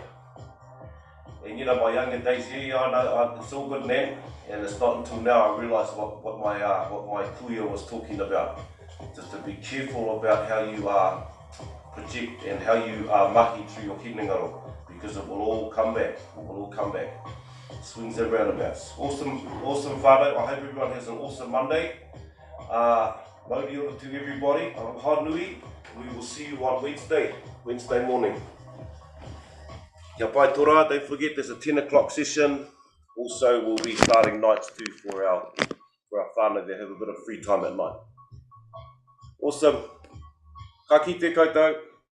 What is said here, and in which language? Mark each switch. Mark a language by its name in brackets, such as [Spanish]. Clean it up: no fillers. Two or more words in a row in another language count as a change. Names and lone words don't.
[English] And you know, my younger days, I know it's all good, Nan, and it's not until now I realised what my kuya was talking about. Just to be careful about how you project and how you mahi through your Hinengaro, because it will all come back. It will all come back. Swings and roundabouts. Awesome Whānau. I hope everyone has an awesome Monday. [Māori] Mauri ora [English] to everybody. I'm Whānau. We will see you on Wednesday morning. [Māori] Kia pai tora, [English] don't forget there's a 10 o'clock session. Also, we'll be starting nights too for our whānau that have a bit of free time at night. Awesome. [Māori] Ka kite koutou.